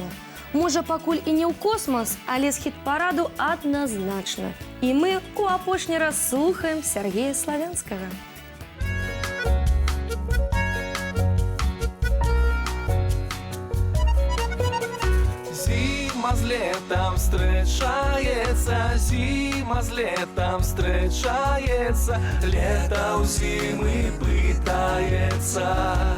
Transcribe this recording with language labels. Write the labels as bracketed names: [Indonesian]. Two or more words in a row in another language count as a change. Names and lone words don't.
[Belarusian] Можа, пакуль і не ў космас, але з хіт-параду адназначна. І мы у апошні раз слухаем Сергея Славянскага. [Russian] Зима з летом встречается, зима з летом встречается, лето у зимы пытается.